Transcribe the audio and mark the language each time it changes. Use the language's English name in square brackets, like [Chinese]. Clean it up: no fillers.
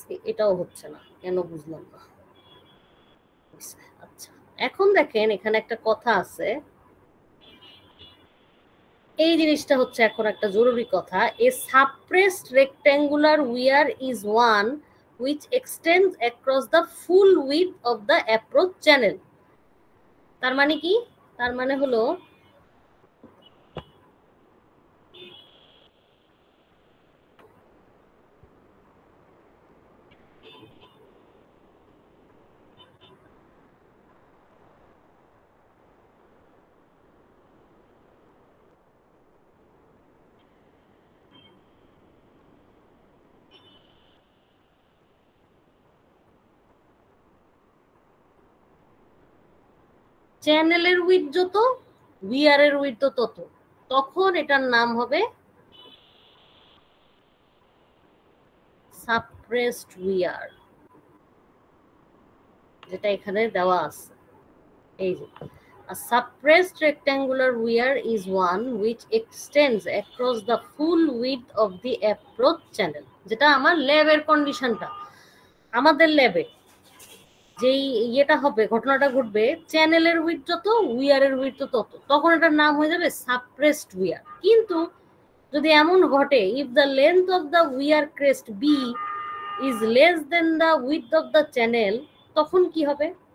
[Bangla] এটাও হচ্ছে না কেন, বুঝলাম না। আচ্ছা, এখন দেখেন এখানে একটা কথা আছে, এই জিনিসটা হচ্ছে এখন একটা জরুরি কথা। [English] A suppressed rectangular weir is one which extends across the full width of the approach channel। [Bangla] তার মানে কি? তার মানে হলো চ্যানেলের উইথ যত উইয়ারের উইথ তত, তখন এটার নাম হবে সাপ্রেসড উইয়ার, যেটা এখানে দেওয়া আছে। এই যে [English] a suppressed rectangular weir is one which extends across the full width of the approach channel। [Bangla] যেটা আমার ল্যাবের কন্ডিশনটা, আমাদের ল্যাবে যেই ইয়েটা হবে, ঘটনাটা ঘটবে, চ্যানেলের উইথ যত উইয়ারের উইথ তত, তখন এটার নাম হয়ে যাবে সাপ্রেসড উইয়ার। কিন্তু যদি এমন ঘটে, [English] if the length of the weir crest B is less than the width of the channel, [Bangla] তখন কি হবে?